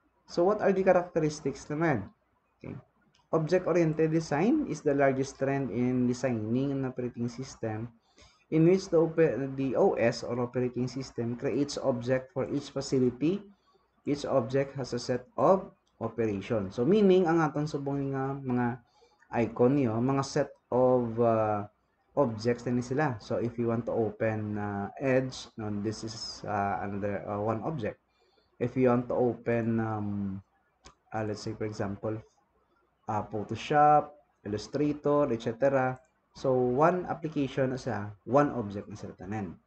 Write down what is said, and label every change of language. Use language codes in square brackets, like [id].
[en] So what are the characteristics naman? Okay. Object-oriented design is the largest trend in designing an operating system in which the OS or operating system creates object for each facility. Each object has a set of operation. [hil] So meaning ang aton subong nga mga icon niyo, mga [en] set of objects [hil] na sila. [en] So if you want to open Edge, this is another one object. If you want to open let's say for example Photoshop, Illustrator, etc. So one application sa one object [hil] na sila tanan.